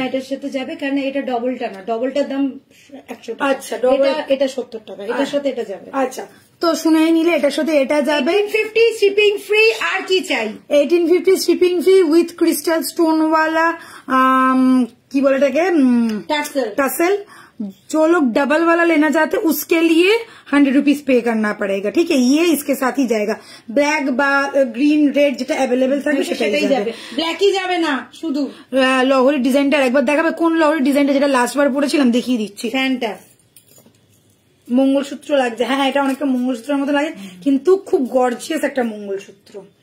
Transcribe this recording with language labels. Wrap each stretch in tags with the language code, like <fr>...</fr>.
<bn>এটার সাথে যাবে, কারণ এটা ডবলটা না, ডবলটার দাম 100 টাকা। আচ্ছা, ডবল এটা 70 টাকা, এটার সাথে এটা যাবে। আচ্ছা, তো শুনে নিলে এটার সাথে এটা যাবে। 1850 শিপিং ফ্রি। আর কি চাই? 1850 শিপিং ফ্রি উইথ ক্রিস্টাল স্টোन वाला কি বলে এটাকে, टसल।</bn> <hi>जो लोग डबल वाला लेना चाहते हैं उसके लिए 100 रुपीज पे करना पड़ेगा, ठीक है। ये इसके साथ ही जाएगा।</hi> <bn>ब्लैक বা গ্রিন রেড যেটা অ্যাভেলেবেল থাকবে সেটাই যাবে। ব্ল্যাকই যাবে না, শুধু লহরি ডিজাইনটা একবার দেখাবে। কোন লহরি ডিজাইনটা যেটা লাস্ট বার পড়েছিলাম দেখিয়ে দিচ্ছি। ফ্যানটা মঙ্গলসূত্র লাগছে, হ্যাঁ এটা অনেকটা মঙ্গলসূত্রের মতো লাগে কিন্তু খুব গর্জিয়াস একটা মঙ্গলসূত্র।</bn>